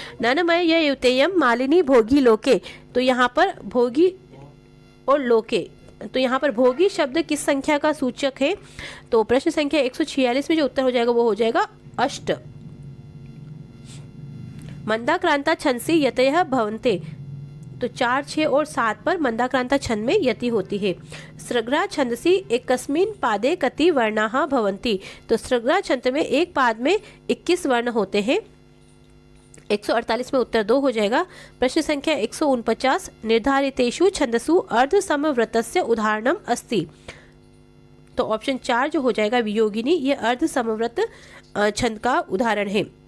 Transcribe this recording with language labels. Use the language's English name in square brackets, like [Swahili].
[Sanskrit] ननमय य युतेयम मालिनी भोगी लोके। [Hindi] तो यहाँ पर भोगी और लोके, तो यहाँ पर भोगी शब्द किस संख्या का सूचक है? तो प्रश्न संख्या 146 में जो उत्तर हो जाएगा वो हो जाएगा अष्ट। [Sanskrit] मंदाक्रांता छंदसी यतयः भवन्ते। [Hindi] तो 4, 6 और 7 पर मंदाक्रांता छंद में यति होती है। [Sanskrit] सृग्रा छंदसी एकस्मिन् पादे कति वर्णाः भवन्ति। [Hindi] तो सृग्रा छंद में एक पाद में 21 वर्ण होते हैं। 148 में उत्तर 2 हो जाएगा। प्रश्न संख्या 149 [Sanskrit] निर्धारितेषु छंदसु अर्ध समव्रतस्य उदाहरणम अस्ति। [Hindi] तो ऑप्शन 4 जो हो जाएगा वियोगिनी, ये अर्ध समव्रत छंद का उदाहरण है।